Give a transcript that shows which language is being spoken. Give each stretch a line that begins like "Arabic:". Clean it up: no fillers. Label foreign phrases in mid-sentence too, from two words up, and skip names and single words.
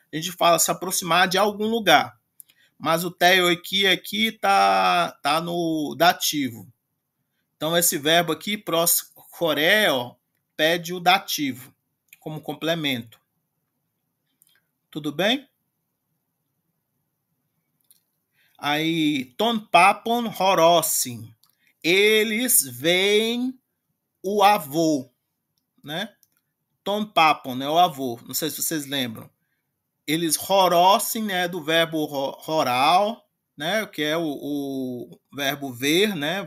Portuguese: A gente fala se aproximar de algum lugar. Mas o teoikia aqui tá no dativo. Então esse verbo aqui proscoreo pede o dativo como complemento. Tudo bem? Aí,
Greek: ton papon horosin.
Portuguese: Eles veem o avô, né?
Greek: Ton papon,
Portuguese: né? O avô. Não sei se vocês lembram. Eles horosin, né? Do verbo horal, né? Que é o verbo ver, né?